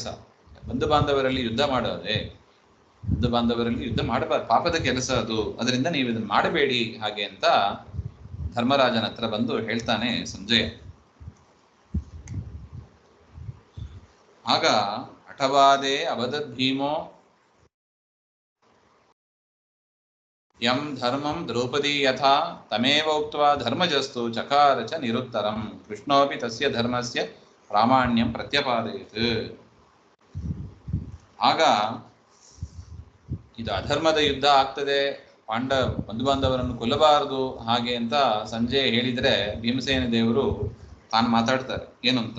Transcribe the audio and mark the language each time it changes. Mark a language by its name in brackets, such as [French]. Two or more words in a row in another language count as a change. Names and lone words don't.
[Kannada] ಬಂಧು ಬಾಂಧವರಲ್ಲಿ ಯುದ್ಧ ಮಾಡೋದೇ, ಬಂಧು ಬಾಂಧವರಲ್ಲಿ ಯುದ್ಧ ಮಾಡಬಾರ್ದು, ಪಾಪದ ಕೆಲಸ ಅದು. ಅದರಿಂದ ನೀವು ಇದನ್ನು ಮಾಡಬೇಡಿ ಹಾಗೆ ಅಂತ ಧರ್ಮರಾಜನ ಹತ್ರ ಬಂದು ಹೇಳ್ತಾನೆ ಸಂಜಯ. [Sanskrit] ಆಗ ಹಠವಾದೇ ಅವದದ್ ಭೀಮೋ ಯಂ ಧರ್ಮಂ ದ್ರೌಪದಿ ಯಥಾ ತಮೇವ ಉಕ್ತ್ವಾ ಧರ್ಮಜಸ್ತು ಚಕಾರ ಚ ನಿರುತ್ತರಂ ಕೃಷ್ಣೋಪಿ ತಸ್ಯ ಧರ್ಮಸ್ಯ ಪ್ರಾಮಾಣ್ಯಂ ಪ್ರತ್ಯಪಾದಯತ್. [Kannada] ಆಗ ಇದು ಅಧರ್ಮದ ಯುದ್ಧ ಆಗ್ತದೆ, ಬಂಧು ಬಾಂಧವರನ್ನು ಕೊಲ್ಲಬಾರದು ಹಾಗೆ ಅಂತ ಸಂಜೆ ಹೇಳಿದ್ರೆ ಭೀಮಸೇನ ದೇವರು ತಾನು ಮಾತಾಡ್ತಾರೆ. ಏನು ಅಂತ?